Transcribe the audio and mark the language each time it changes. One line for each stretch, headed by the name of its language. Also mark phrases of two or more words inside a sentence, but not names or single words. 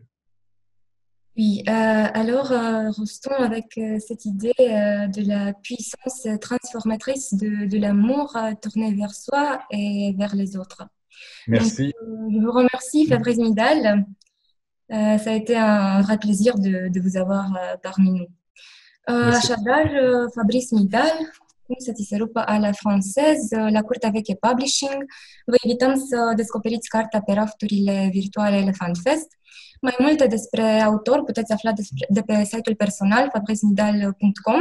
French: Oui, alors restons avec cette idée de la puissance transformatrice de l'amour tourné vers soi et vers les autres. Donc, Merci. je vous remercie, Fabrice Midal. Ça a été un vrai plaisir de vous avoir parmi nous. Merci.
Romanian: Așadar, Fabrice Midal, cum să ți se rupă a la francez, la Curtea Veche Publishing. Vă invităm să descoperiți cartea pe rafturile virtuale Elefant Fest. Mai multe despre autor puteți afla de pe site-ul personal fabricenidal.com.